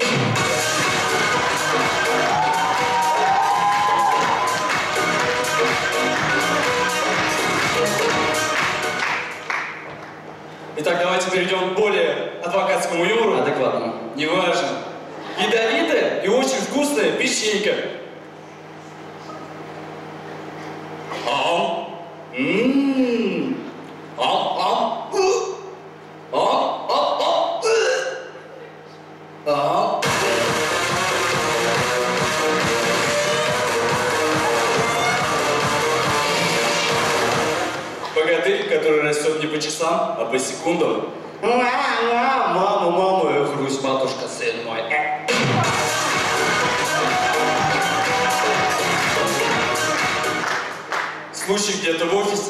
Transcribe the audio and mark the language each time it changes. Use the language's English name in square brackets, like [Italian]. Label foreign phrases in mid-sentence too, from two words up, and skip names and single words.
[Russian] Итак, давайте перейдем к более адвокатскому юмору. Адекватно. Неважно. Ядовитая и очень вкусная печенька. Ам. Ммм. Ам. Ам. Ам. Ам. Ам. Богатырь, который растет не по часам, а по секундам. Мама, хрусь, матушка, сын мой. Случай где-то в офисе.